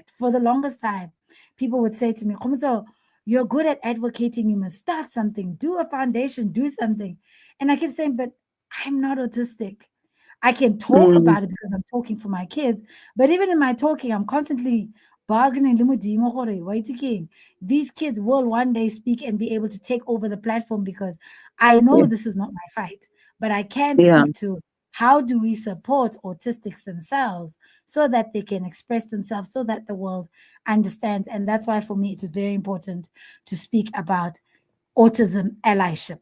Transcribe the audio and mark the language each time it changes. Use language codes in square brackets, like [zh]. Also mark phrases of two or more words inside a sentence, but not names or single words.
[en] For the longest time, people would say to me, "Khomotso, you're good at advocating. You must start something, do a foundation, do something." And I keep saying, but I'm not autistic. I can talk mm, about it because I'm talking for my kids, but even in my talking, I'm constantly bargaining. [tn] Le modimo gore, wa itse keng? [en] These kids will one day speak and be able to take over the platform because I know yeah, this is not my fight, but I can yeah, speak to how do we support autistics themselves so that they can express themselves, so that the world understands. And that's why for me it was very important to speak about autism allyship.